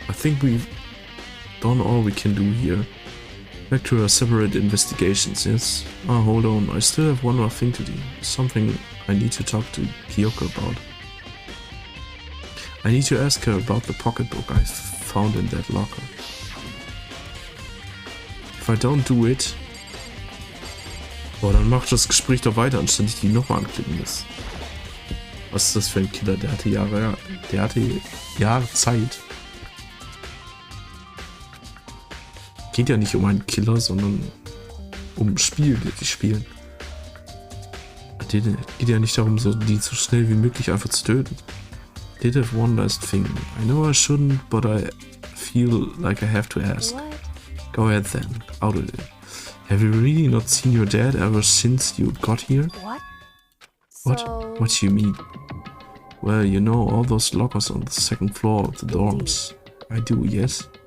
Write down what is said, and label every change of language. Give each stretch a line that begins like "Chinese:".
English: I think we've done all we can do here. Back to our separate investigations, yes? Oh, hold on, I still have one more thing to do. Something I need to talk to Kyoko about. I need to ask her about the pocketbook I found in that locker. If I don't do it...
German: Boah, dann macht das Gespräch doch weiter, anstatt ich die nochmal anklicken muss. Was ist das für ein Killer? Der hatte Jahre Zeit. Geht ja nicht um einen Killer, sondern um Spiele, die spielen. Geht ja nicht darum, so die so schnell wie möglich einfach zu töten.
English: Did have one last thing. I know I shouldn't, but I feel like I have to ask. what? Go ahead then, out of it. Have you really not seen your dad ever since you got here? What? What? So, What do you mean? Well, you know all those lockers on the second floor of the dorms. I do, yes.